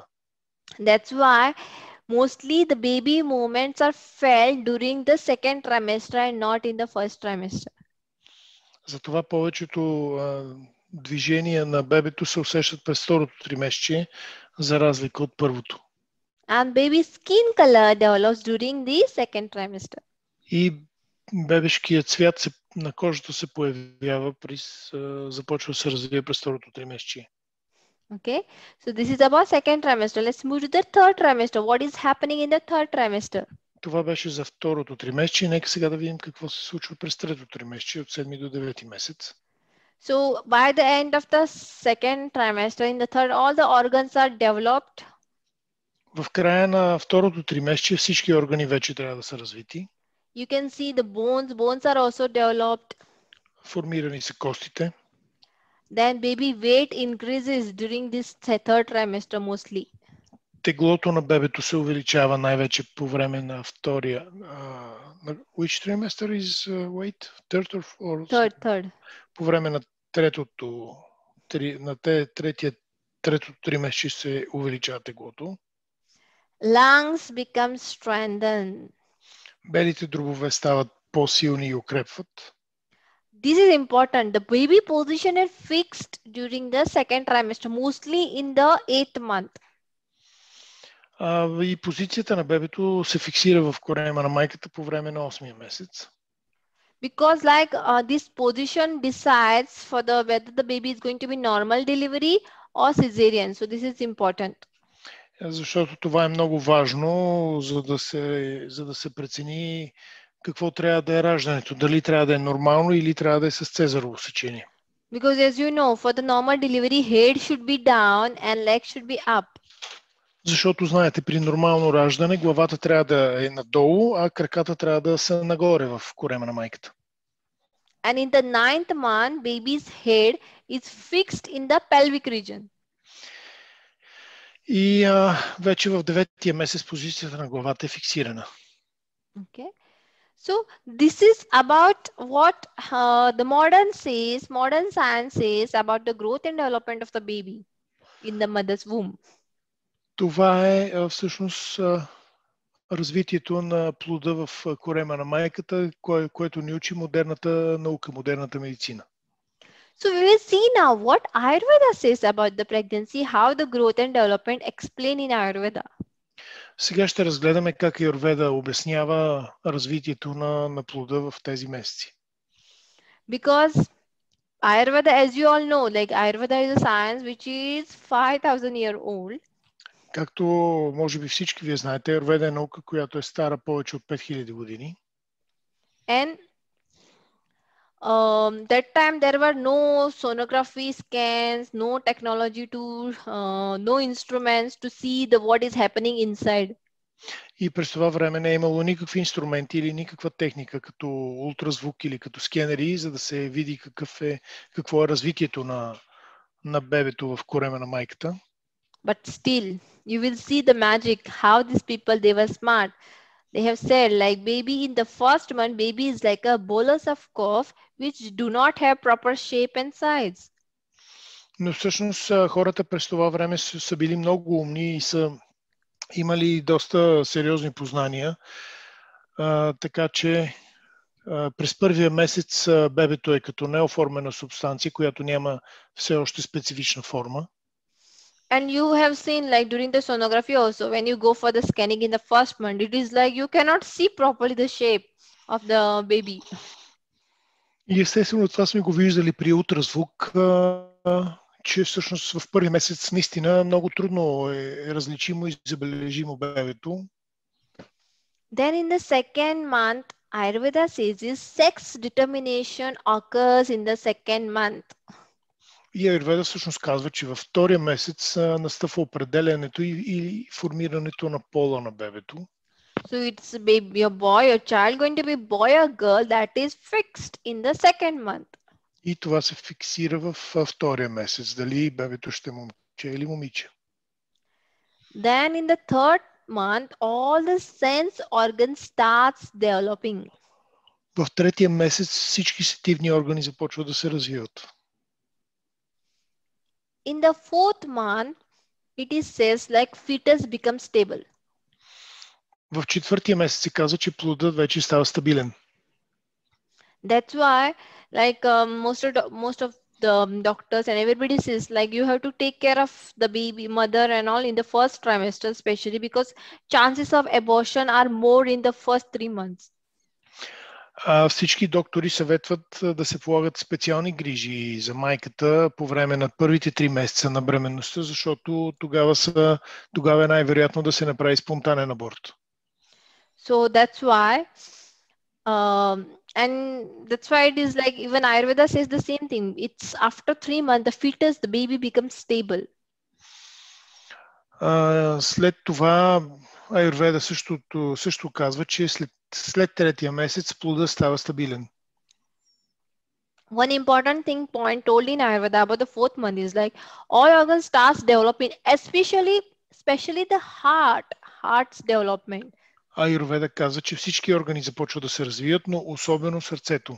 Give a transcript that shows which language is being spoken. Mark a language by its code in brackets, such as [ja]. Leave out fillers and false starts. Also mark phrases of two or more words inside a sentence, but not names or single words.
[en] That's why mostly the baby movements are felt during the second trimester and not in the first trimester. [bg] Затова повечето движения на бебето се усещат през второто тримесечие, за разлика от първото. [en] And baby skin color develops during the second trimester. [bg] И бебешкият цвят на кожата се появява започва да се развие през второто тримесечие. [en] Okay, so this is about second trimester. Let's move to the third trimester. What is happening in the third trimester? [bg] Това беше за второто тримесечие. Нека сега да видим какво се случва през третото тримесечие от 7 до 9 месец. [en] So by the end of the second trimester, in the third, all the organs are developed. [bg] В края на второто тримесечие всички органи вече трябва да са развити. [en] You can see the bones. Bones are also developed. [bg] Формирани са костите. [en] Then baby weight increases during this third trimester mostly. [bg] Теглото на бебето се увеличава най-вече по време на втория. [en] Which trimester is weight? Third or fourth? Third. [bg] По време на третото тримесечие се увеличава теглото. [en] Lungs become strengthened. [bg] Белите дробове стават по-силни и укрепват. [en] This is important. The baby position is fixed during the second trimester, mostly in the 8th month. [bg] И позицията на бебето се фиксира в корема на майката по време на 8-я месец. [en] Because like this position decides for whether the baby is going to be normal delivery or cesarean. So this is important. [bg] Защото това е много важно, за да се прецени какво трябва да е раждането. Дали трябва да е нормално или трябва да е с цезарово сечение. [en] Because as you know, for the normal delivery, head should be down and legs should be up. [bg] Защото, знаете, при нормално раждане главата трябва да е надолу, а краката трябва да са нагоре в корема на майката. [en] And in the 9th month, baby's head is fixed in the pelvic region. [bg] И вече в 9-тия месец позицията на главата е фиксирана. [en] Okay. So this is about what the modern science says about the growth and development of the baby in the mother's womb. [bg] Това е всъщност развитието на плода в корема на майката, което ни учи модерната наука, модерната медицина. [en] So we will see now what Ayurveda says about the pregnancy, how the growth and development explain in Ayurveda. [bg] Сега ще разгледаме как Аюрведа обяснява развитието на плода в тези месеци. [en] Because Ayurveda, as you all know, like Ayurveda is a science which is 5,000 year old. [bg] Както може би всички вие знаете, Аюрведа е наука, която е стара повече от 5000 години. [en] And that time there were no sonography scans, no technology to, no instruments to see what is happening inside. [bg] И през това време не е имало никакви инструменти или никаква техника, като ултразвук или като скенери, за да се види какво е развитието на бебето в корема на майката. [en] But still, you will see the magic, how these people, they were smart. They have said like baby in the first month, baby is like a bolus of cough which do not have proper shape and size. [bg] Но всъщност хората през това време са били много умни и са имали доста сериозни познания, така че през първия месец бебето е като неоформена субстанция, която няма все още специфична форма. [en] And you have seen like during the sonography also, when you go for the scanning in the first month, it is like you cannot see properly the shape of the baby. [bg] И естествено това сме го виждали при ултразвук, че всъщност в първи месец наистина много трудно е различимо и забележимо бебето. [en] Then in the second month, Ayurveda says is sex determination occurs in the second month. [bg] И Аюрведа всъщност казва, че във втория месец настъпва определянето и формирането на пола на бебето. [en] So it's baby, a boy, a child going to be boy or girl, that is fixed in the second month. [bg] И това се фиксира във втория месец, дали бебето ще е момче или момиче. [en] Then in the third month, all the sense organs starts developing. [bg] В третия месец всички сетивни органи започват да се развиват. [en] In the fourth month, it is says like fetus becomes stable. [bg] В четвъртия месец се казва, че плодът вече става стабилен. [en] That's why like most of the doctors and everybody says like you have to take care of the baby mother and all in the first trimester, especially because chances of abortion are more in the first 3 months. [bg] Всички доктори съветват да се полагат специални грижи за майката по време на първите 3 месеца на бременността, защото тогава е най-вероятно да се направи спонтанен аборт. [en] So that's why and that's why it is like even Ayurveda says the same thing. It's after 3 months the fetus, the baby becomes stable. [bg] След това Аюрведа също казва, че след третия месец плодът става стабилен. [en] One important thing point told in Ayurveda about the fourth month is like all organs starts developing, especially the heart's development. [bg] Аюрведа казва, че всички органи започват да се развият, но особено сърцето.